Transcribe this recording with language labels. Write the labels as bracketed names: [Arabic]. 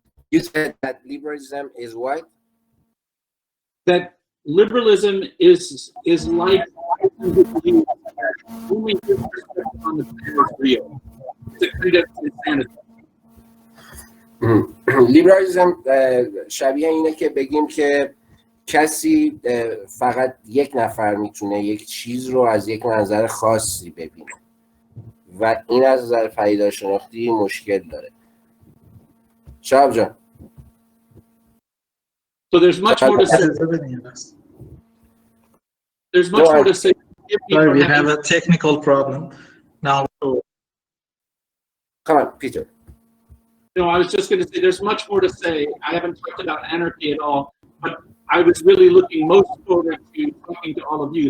[English] You said that liberalism is what? That liberalism is like only his perspective on the planet is real. It's a kind of insanity. [Persian] لیبرالیسم شبیه اینه که بگیم که کسی فقط یک نفر میتونه یک چیز رو از یک منظر خاصی ببینه و این از نظر پدیدارشناختی مشکل داره. شهاب جان. [English] So there's much more to say. There's much more to say. Sorry, we have a technical problem now. Come on, Peter. No, I was just going to say there's much more to say. I haven't talked about anarchy at all, but I was really looking most forward to talking to all of you.